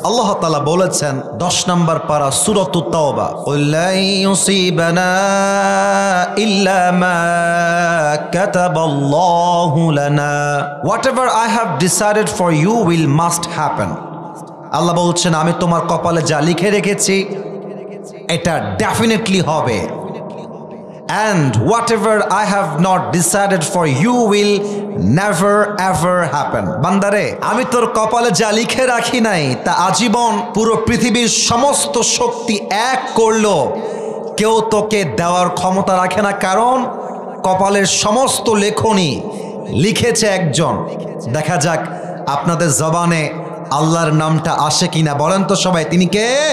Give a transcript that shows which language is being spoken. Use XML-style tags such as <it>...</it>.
<bn>আল্লাহ তাআলা বলেছেন 10 নম্বর পারা সূরাতুত তাওবা,</bn> <ar>লা ইউসিবানা ইল্লা মা কাতাবাল্লাহু লানা,</ar> <en>Whatever I have decided for you will must happen.</en> <bn>আল্লাহ বলছেন আমি তোমার কপালে যা লিখে রেখেছি এটা ডেফিনেটলি হবে।</bn> <en>And whatever I have not decided for you will never ever happen.</en> <bn>বান্দারে, আমি তোর কপালে যা লিখে রাখি নাই তা আজীবন পুরো পৃথিবীর সমস্ত শক্তি এক করলো কেউ তোকে দেওয়ার ক্ষমতা রাখে না, কারণ কপালের সমস্ত লেখনী লিখেছে একজন। দেখা যাক আপনাদের জবানে আল্লাহর নামটা আসে কিনা, বলেন তো সবাই তিনি কে?</bn>